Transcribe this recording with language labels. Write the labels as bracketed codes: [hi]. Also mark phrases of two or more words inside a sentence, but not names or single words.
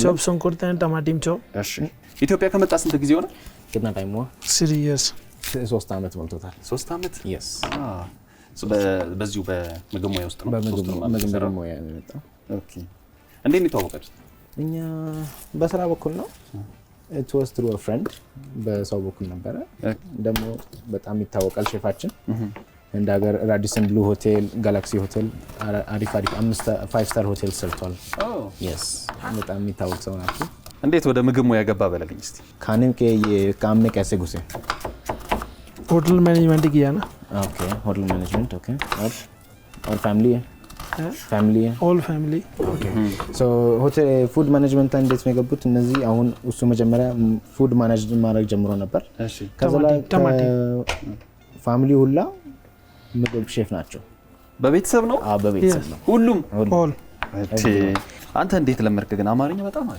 [am] ቾፕ ሱንኩርት እና ቲማቲም ቾፕ። እሺ ኢትዮጵያ ከመጣ ስንት ጊዜ ሆነ? ግና ታይሙ [en] 3 years [am] 3 አመት ሞልቶታል። 3 አመት [en] yes [am] በዚሁ በምግብ ሙያ ውስጥ ነው። በምግብ ሙያ ነው የመጣው። ኦኬ እንዴት ነው የተዋወቃችሁት? እኛ በስራ በኩል ነው። [en] it was through a friend [am] በሰው በኩል ነበረ። ደግሞ በጣም ይታወቃል ሼፋችን እንደ ሀገር ራዲሰን ብሉ ሆቴል፣ ጋላክሲ ሆቴል አሪፍ 5 [en] star hotel [am] ሰርቷል። yes በጣም የሚታወቅ ሰው ናቸው። እንዴት ወደ ምግብ ሙያ ገባ በለልኝ እስቲ። [hi] खाने के ये काम में कैसे घुसे? [en] hotel management [hi] किया ना। [en] okay hotel management okay [hi] और फैमिली है फैमिली है [en] all family okay so hotel food management [am] እንዴት ነው የገቡት? እነዚህ አሁን እሱ መጀመሪያ [en] food management [am] ማድረግ ጀምሮ ነበር። ከዛ ላይ ፋሚሊ ሁላ ምግብ ሼፍ ናቸው። በቤተሰብ ነው? አዎ በቤተሰብ ነው ሁሉም ኦል አንተ እንዴት ለመርክ ግን አማርኛ በጣም አለ።